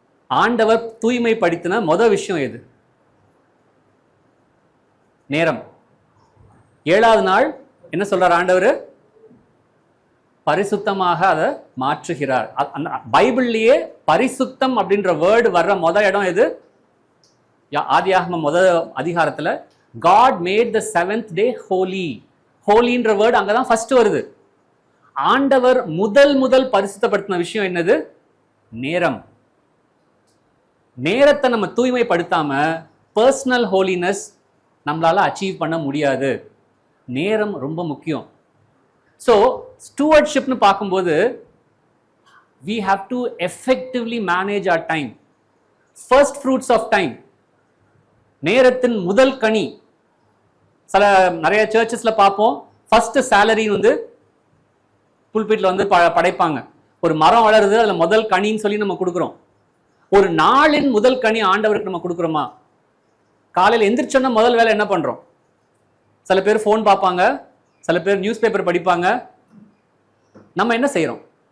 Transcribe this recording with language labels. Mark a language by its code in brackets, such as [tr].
[ta] ஆண்டவர் தூய்மைப்படுத்தின முதல் விஷயம் எது? நேரம். 7வது நாள் என்ன சொல்றார் ஆண்டவர்? பரிசுத்தமாக அதை மாற்றுகிறார். பைபிள்லயே பரிசுத்தம் அப்படின்ற வேர்டு வர்ற முதல் இடம் எது? ஆதியாகமம் முதல் அதிகாரத்துல [en] God made the 7th day holy. [ta] ஹோலின்ற word அங்கதான் ஃபர்ஸ்ட் வருது. ஆண்டவர் முதல் பரிசுத்தப்படுத்தின விஷயம் என்னது? நேரம். நேரத்தை நம்ம தூய்மைப்படுத்தாம பர்சனல் ஹோலினஸ் நம்மளால அச்சீவ் பண்ண முடியாது. நேரம் ரொம்ப முக்கியம். ஸோ ஸ்டூவர்ட்ஷிப்னு பார்க்கும்போது [en] we have to effectively manage our time. First fruits of time, [ta] நேரத்தின் முதல் கனி. நிறைய சர்ச்சஸ்ல பார்ப்போம், ஃபர்ஸ்ட் சேலரி புல்பிட்ல படைப்பாங்க. ஒரு மரம் வளருது, அதுல முதல் கனின்னு சொல்லி நம்ம கொடுக்குறோம். ஒரு நாளின் முதல் கனி ஆண்டவருக்கு நம்ம கொடுக்குறோமா? காலையில் எந்திரிச்சோன்னா முதல் வேலை என்ன பண்றோம்? சில பேர் ஃபோன் பார்ப்பாங்க, சில பேர் நியூஸ் பேப்பர் படிப்பாங்க. நம்ம என்ன செய்யறோம்?